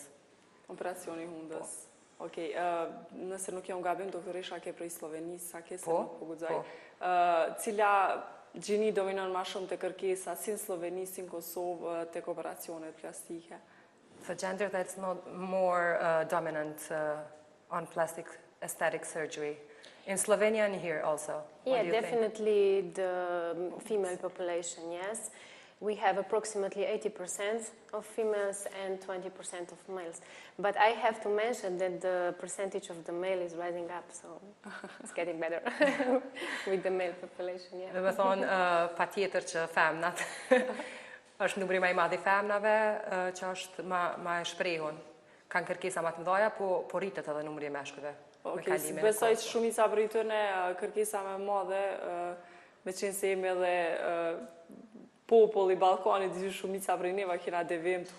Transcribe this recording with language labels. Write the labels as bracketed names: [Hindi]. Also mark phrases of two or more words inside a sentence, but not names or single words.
[Albanian] Operacioni hundës. Okej, nëse nuk jam gabim, doktorisha ke prej Sllovenisë, sa ke se nuk po guxoj. Cila gjini dominon ma shumë të kërkesa, si në Slloveni, si në Kosovë, tek operacionet plastike? [English] The gender that's not more dominant on plastic aesthetic surgery. In Slovenia and here also? Yeah, definitely the female population, yes. We have approximately 80% of females and 20% of males. But I have to mention that the percentage of the male is rising up, so it's getting better with the male population, yeah. [Albanian] Dhe me thonë, pa tjetër që femnat, është numri ma i madh i femnave që është ma e shprehun. Kanë kërkesa ma të mëdha, po rritet edhe numri i meshkujve. Okej, besoj që shumica për i tëne kërkesa me madhe, me qenë se jemi edhe popull i Ballkanit, di shumica prej neva kena devim të